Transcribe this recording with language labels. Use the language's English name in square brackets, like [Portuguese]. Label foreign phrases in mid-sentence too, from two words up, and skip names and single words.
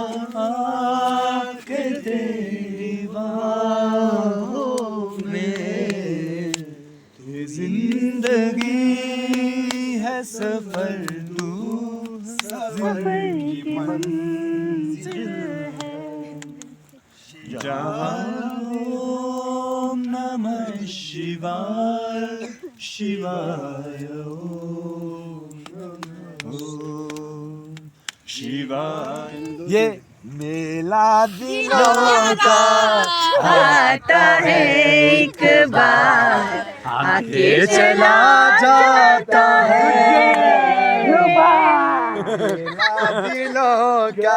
[Hindi] आके तेरी बाहों में जिंदगी है सफर तू सफर की मंजिल है [Sanskrit] ओम नमः शिवाय शिवाय ओम शिवाय [Hindi] ये मेला दिलों का आता है एक बार आके चला जाता है मेला दिलों का